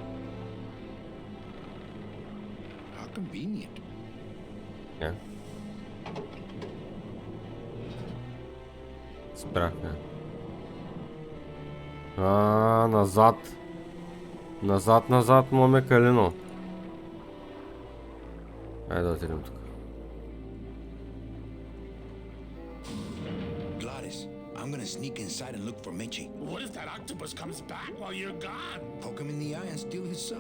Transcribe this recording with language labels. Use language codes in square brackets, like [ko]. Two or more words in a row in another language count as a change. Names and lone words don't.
[en] How convenient. [bg] Не. Спряхме. Назад. Назад, моме Калино. Айде да отидем тук. [en] I'm gonna sneak inside and look for Mitchie. What if that octopus comes back while you're gone? Poke him in the eye and steal his sub.